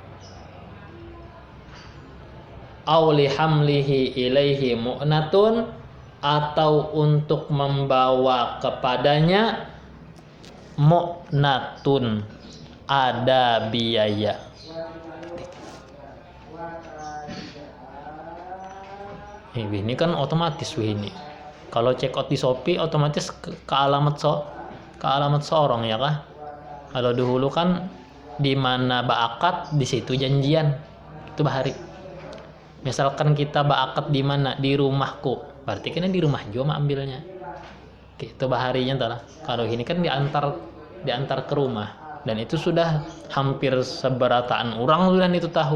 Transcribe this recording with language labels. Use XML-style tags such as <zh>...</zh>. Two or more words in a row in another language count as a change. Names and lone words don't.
<ar>أو لحمله إليه مؤنة,</ar> <bjn>atau untuk membawa kepadanya mu'natun, ada biaya. Ini kan otomatis ini. Kalau</bjn> <en>check out</en> <bjn>di Shopee otomatis ke alamat seorang ya kah? Kalau dahulu kan di mana ba'akat di situ janjian. Itu bahari. Misalkan kita ba'akat di mana? Di rumahku. Berarti kan di rumah juga ambilnya. Itu baharinya entahlah. Kalau ini kan diantar ke rumah, dan itu sudah hampir seberataan orang sudah itu tahu.</bjn>